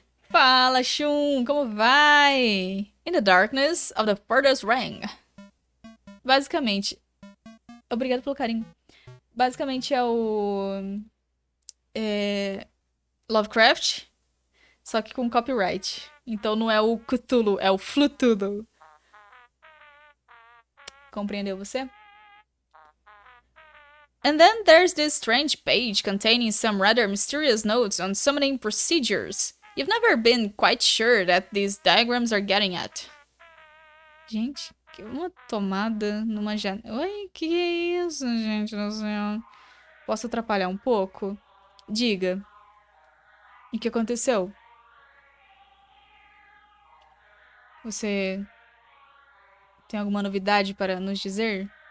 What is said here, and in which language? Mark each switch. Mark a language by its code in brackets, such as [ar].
[pt] Fala, Shun, como vai? [en] In the darkness of the furthest ring. [pt] Basicamente, obrigado pelo carinho. Basicamente é o Lovecraft, só que com copyright. Então não é o Cthulhu, é o Flutudo. Compreendeu você? [en] And then there's this strange page containing some rather mysterious notes on summoning procedures. You've never been quite sure that these diagrams are getting at. [pt] Gente, que uma tomada numa janela. Oi, que é isso, gente do céu? Posso atrapalhar um pouco? Diga. O que aconteceu? Você tem alguma novidade para nos dizer?